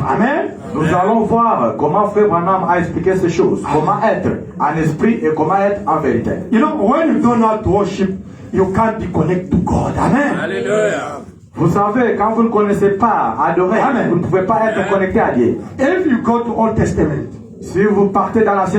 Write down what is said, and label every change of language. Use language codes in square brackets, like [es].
[fr] Amen. Nous allons voir comment Frère Branham a expliqué ces choses, comment être en esprit et comment être en vérité. [en] You know, when you don't know how to worship, you can't be connected to God. Amen. Alléluia. [fr] Vous savez, quand vous ne connaissez pas adorer, Amen. vous ne pouvez pas être connecté à Dieu. [en] If you go to Old Testament, [fr] Si vous partez dans l'Ancien